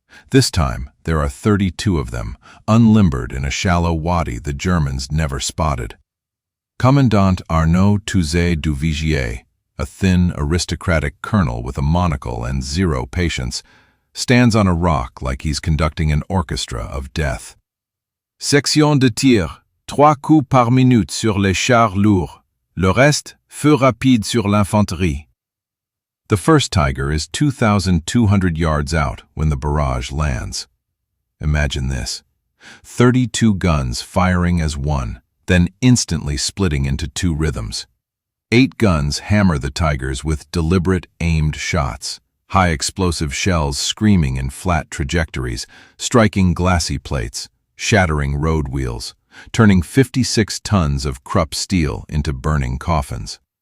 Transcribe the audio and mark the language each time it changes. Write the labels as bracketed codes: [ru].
[en] This time, there are 32 of them, unlimbered in a shallow wadi the Germans never spotted. Commandant Arnaud Touzé du Vigier, a thin, aristocratic colonel with a monocle and 0 patience, stands on a rock like he's conducting an orchestra of death. [fr] Section de tir, 3 coups par minute sur les chars lourds. Le reste, feu rapide sur l'infanterie. [en] The first Tiger is 2,200 yards out when the barrage lands. Imagine this. 32 guns firing as one, then instantly splitting into 2 rhythms. 8 guns hammer the Tigers with deliberate, aimed shots, high explosive shells screaming in flat trajectories, striking glassy plates, shattering road wheels, turning 56 tons of Krupp steel into burning coffins.